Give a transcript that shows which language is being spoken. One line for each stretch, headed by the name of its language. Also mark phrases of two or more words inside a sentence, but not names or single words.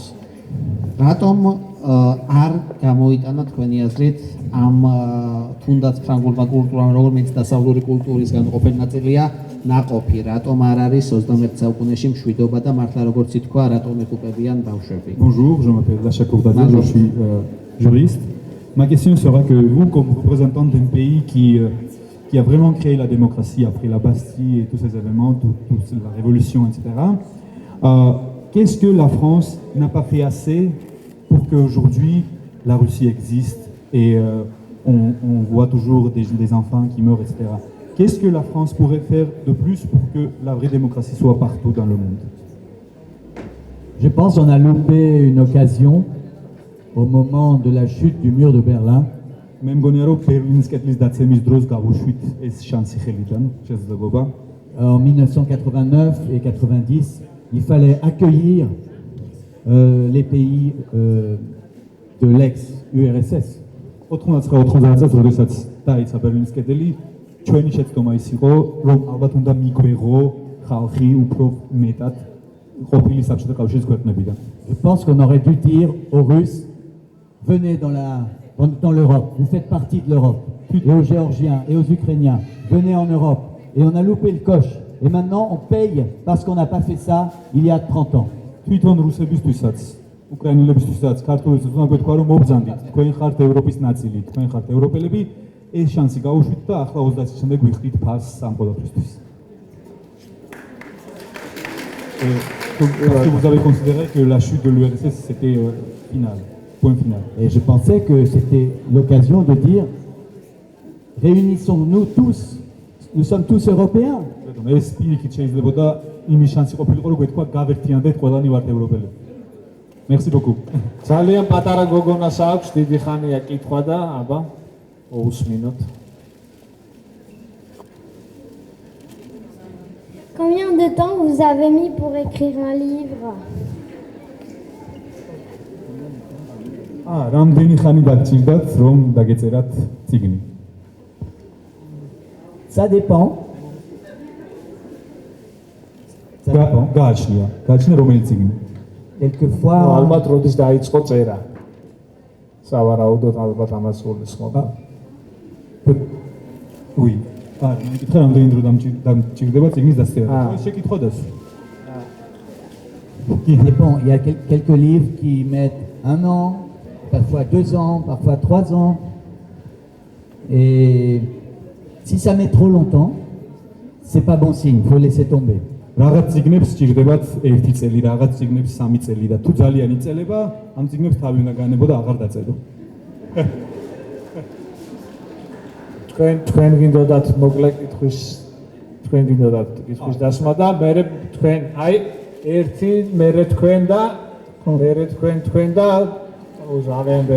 Georgian: რატომ არ გამოიტანა თქვენი აზრით ამ თუნდაც ფრანგულმა კულტურამ, რომელიც დასავლური კულტურის განუყოფელი ნაწილია, ნაყოფი, რატომ არ არის 21 საუკუნეში მშვიდობა და მართლა როგორც ითქვა, რატომ ეკუპებიან ბავშვები?
French: Bonjour, je m'appelle Lacha Kourdadze, je suis juriste. Ma question sera que vous, comme représentant d'un pays qui a vraiment créé la démocratie après la Bastille et tous ces événements, toute la révolution, etc., qu'est-ce que la France n'a pas fait assez pour qu'aujourd'hui la Russie existe et on voit toujours des enfants qui meurent, etc. Qu'est-ce que la France pourrait faire de plus pour que la vraie démocratie soit partout dans le monde? Je pense qu'on a loupé une occasion au moment de la chute du mur de Berlin.
Georgian: მე მგონია რომ ბერლინის კედლის დაცემის დროს გავუშვით ეს შანსი ხელიდან შესაძლებლობა.
French: En 1989 et 90, il fallait accueillir les pays de l'ex-URSS.
Georgian: 99-90 წელს როდესაც დაიცა ბერლინის კედელი, ჩვენი შეცდომა ის იყო, რომ ალბათ უნდა მიგვეღო ხალხი უფრო მეტად ყოფილი საბჭოთა კავშირის ქვეყნებიდან.
French: Je pense qu'on aurait dû dire aux Russes, venez dans l'Europe, vous faites partie de l'Europe, et aux Géorgiens et aux Ukrainiens, venez en Europe. Et on a loupé le coche. Et maintenant on paye parce qu'on n'a pas fait ça il y a 30 ans.
Georgian: თვითონ რუსებისთვისაც, უკრაინელებისთვისაც, ქართველებისთვის უნდა გვეთქვა რომ მობრძანდით, თქვენ ხართ ევროპის ნაწილი, თქვენ ხართ ევროპელები, ეს შანსი გაუშვით და ახლა 20 წლის შემდეგ ვიხდით ფასს ამ ყველაფრისთვის.
French: Parce que vous avez considéré que la chute de l'URSS c'était final, point final. Et je pensais que c'était l'occasion de dire réunissons-nous tous, nous sommes tous européens.
Georgian: ეს პირიქით შეიძლებოდა იმის შანსი ყოფილიყო რომ გვეთქვა გავერთიანდეთ ყველანი ვართ ევროპელები.
French: Merci beaucoup.
Georgian: ძალიან პატარა გოგონას აქვს დიდი ხანია კითხვა და აბა უსმინოთ.
French: Combien de temps vous avez mis pour écrire un livre?
Georgian: რამდენი ხანი დაგჭირდათ რომ დაგეწერათ წიგნი?
French: Ça dépend.
Georgian: გააჩნია რომელი წიგნი?
French: Quelquefois,
Georgian: ალბათ როდის დაიწყო წერა. სავარაუდოდ ალბათ ამას გულისხმობდა.
French: Oui.
Georgian: მეკითხა რამდენი დრო დამჭირდება წიგნის დასწერა. ეს შეკითხვა დასვა.
French: il y a quelques livres qui mettent 1 an, parfois 2 ans, parfois 3 ans. Et si ça met trop longtemps, c'est pas bon signe, il faut laisser tomber.
Georgian: რაღაც წიგნებს სჭირდებათ 1 წელი, რაღაც წიგნებს 3 წელი და თუ ძალიან იწელება, ამ წიგნებს თავი უნდა განებო და აღარ დაწერო. თქვენ გინდოდათ მოკლე კითხვის დასმა და მე თქვენ აი ერთი მე თქვენ და ძალიან ბევრი.